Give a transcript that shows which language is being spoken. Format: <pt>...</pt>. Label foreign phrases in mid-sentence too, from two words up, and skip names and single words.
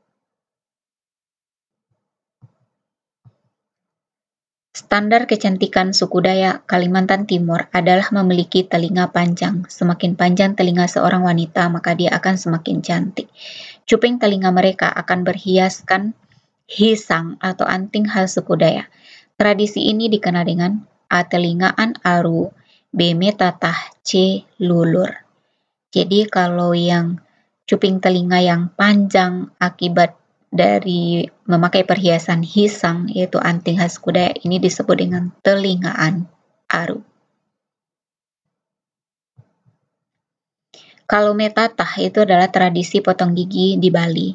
<id>Standar kecantikan suku Dayak Kalimantan Timur adalah memiliki telinga panjang. Semakin panjang telinga seorang wanita, maka dia akan semakin cantik. Cuping telinga mereka akan berhiaskan hisang atau anting khas suku Dayak. Tradisi ini dikenal dengan A. Telingaan aru, B. metatah, C. lulur. Jadi kalau yang cuping telinga yang panjang akibat dari memakai perhiasan hisang, yaitu anting khas suku Dayak, ini disebut dengan telingaan aru. Kalau metatah itu adalah tradisi potong gigi di Bali.</id>